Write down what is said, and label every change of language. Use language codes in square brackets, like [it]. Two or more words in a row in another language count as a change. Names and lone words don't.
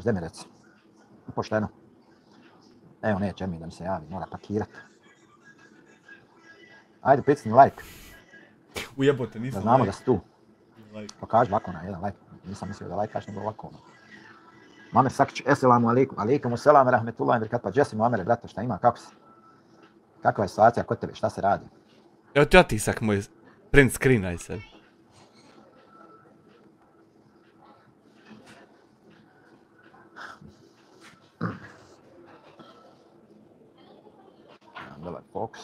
[bs] Daj mi reci. Pošteno. Evo neće Ermin da mi se javi, mora pakirati. Ajde, pricni like, Ujebote, da nisam znamo like. da si tu. Pokaži ovako na jedan like. Nisam mislio da lajkaš, nego ovako. Mamer Sakić, [ar] السلام عليكم. عليكم السلام، رحمة الله وبركاته. [bs] Gdje si Mamere, brate, šta ima, kako si? Kakva je situacija kod tebe, šta se radi? Evo ti otisak moj, [en] print screenaj [bs] se. Dobar fokus.